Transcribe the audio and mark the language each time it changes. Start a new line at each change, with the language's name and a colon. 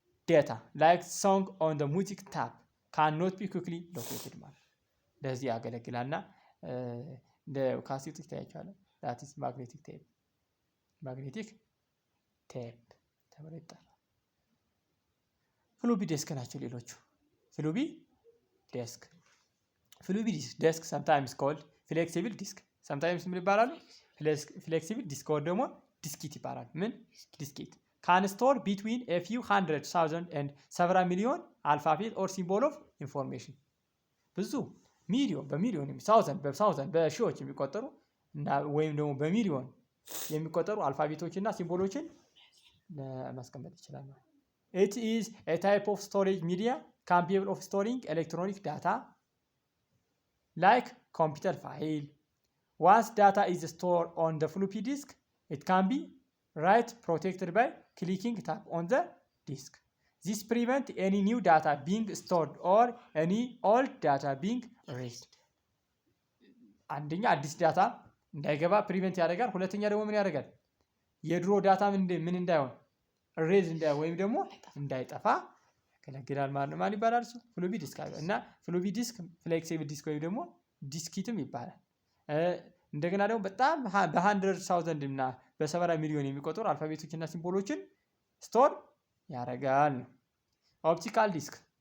English: data like song on the music tab cannot be quickly located
Amharic: ማለት ለዚህ ያገለግላልና እንደ ካሴት ይታያችኋል።
English: that is magnetic tape
Amharic: ተብሎ ይጠራል። ፍሎፒ ዲስክ ናቸው ሌሎቹ። ፍሎፒ ዲስክ
English: sometimes called flexible disk sometimes
Amharic: ምን ይባላሉ?
English: flexible disk
Amharic: ወይ ደግሞ ዲስኬት ይባላል። ምን
English: ዲስኬት can store between a few hundred thousand and several million alphabet or symbol of information
Amharic: ብዙ በሚሊዮን ሳውዘንድ በሺዎች የሚቆጠሩ እና ወይም ደግሞ በሚሊዮን የሚቆጠሩ አልፋቤቶችና ሲምቦሎችን ለማስቀመጥ ይችላል ማለት።
English: It is a type of storage media capable of storing electronic data like computer file. Once data is stored on the floppy disk, it can be write protected by clicking tap on the disk. This prevents any new data being stored or any old data being erased.
Amharic: አንደኛ አዲስ ዳታ እንዳይገባ ፕሪቨንት ያደርጋል። ሁለተኛ ደግሞ ምን ያደርጋል? የድሮ ዳታ ምን እንዳይሆን ሬዝ ወይም ደግሞ እንዳይጠፋ ያገለግላል ማለት ነው። ማን ይባላል እሱ? ፍሎፒ ዲስክ እና ፍሎፒ ዲስክ ፍሌክሲብል ዲስክ ወይም ደግሞ ዲስኪትም ይባላል። እንደገና ደግሞ በጣም በ100,000 እና በ70 ሚሊዮን የሚቆጠሩ አልፋቤቶችና ሲምቦሎችን ስቶር ያደርጋል ነው። ኦፕቲካል ዲስክ